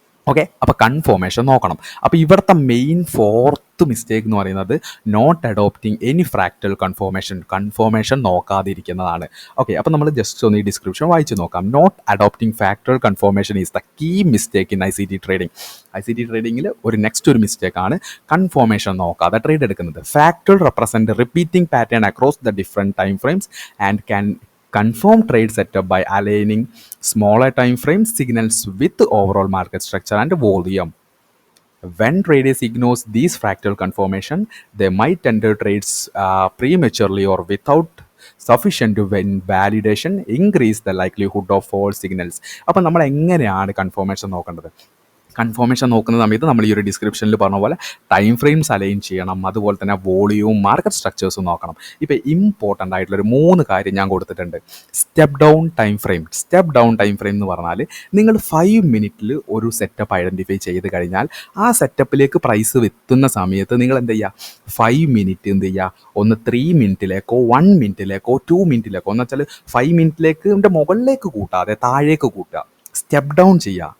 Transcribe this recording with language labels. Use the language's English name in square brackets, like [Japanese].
[Malayalam] Okay, അപ്പോൾ confirmation നോക്കണം. അപ്പോൾ ഇവിടുത്തെ മെയിൻ 4th മിസ്റ്റേക്ക് എന്ന് പറയുന്നത് [English] not adopting any fractal [Malayalam] confirmation നോക്കാതിരിക്കുന്നതാണ്. Okay, അപ്പോൾ നമ്മൾ ജസ്റ്റ് ഒന്ന് ഈ ഡിസ്ക്രിപ്ഷൻ വായിച്ച് നോക്കാം. [English] not adopting fractal confirmation is the key mistake in ICT [Malayalam] ട്രേഡിങ്ങിൽ ഒരു മിസ്റ്റേക്കാണ് കൺഫർമേഷൻ നോക്കാതെ ട്രേഡ് എടുക്കുന്നത്. [English] Fractal represent repeating pattern across the different time frames and can confirm trade setup by aligning smaller time frame signals with the overall market structure and volume. When traders ignores these fractal confirmation, they might enter trades prematurely or without sufficient validation, increase the likelihood of false signals. [Malayalam] അപ്പോൾ നമ്മൾ എങ്ങനെയാണ് confirmation നോക്കേണ്ടത്? Confirmation നോക്കുന്ന സമയത്ത് നമ്മൾ ഈ ഒരു ഡിസ്ക്രിപ്ഷനിൽ പറഞ്ഞ പോലെ ടൈം ഫ്രെയിംസ് അലൈൻ ചെയ്യണം, അതുപോലെ തന്നെ വോളിയവും മാർക്കറ്റ് സ്ട്രക്ചേഴ്സും നോക്കണം. ഇപ്പോൾ ഇമ്പോർട്ടൻ്റ് ആയിട്ടുള്ളൊരു 3 കാര്യം ഞാൻ കൊടുത്തിട്ടുണ്ട്. Step down time frame. Step down time frame എന്ന് പറഞ്ഞാൽ നിങ്ങൾ 5 മിനിറ്റിൽ ഒരു സെറ്റപ്പ് ഐഡൻറ്റിഫൈ ചെയ്ത് കഴിഞ്ഞാൽ ആ സെറ്റപ്പിലേക്ക് പ്രൈസ് എത്തുന്ന സമയത്ത് നിങ്ങൾ എന്ത് ചെയ്യുക, 5 മിനിറ്റ് എന്ത് ചെയ്യുക, ഒന്ന് 3 മിനിറ്റിലേക്കോ 1 മിനിറ്റിലേക്കോ 2 മിനിറ്റിലേക്കോ എന്ന് വെച്ചാൽ 5 മിനിറ്റിലേക്ക് മുകളിലേക്ക് കൂട്ടാതെ താഴേക്ക് കൂട്ടുക, സ്റ്റെപ്പ് ഡൗൺ ചെയ്യുക.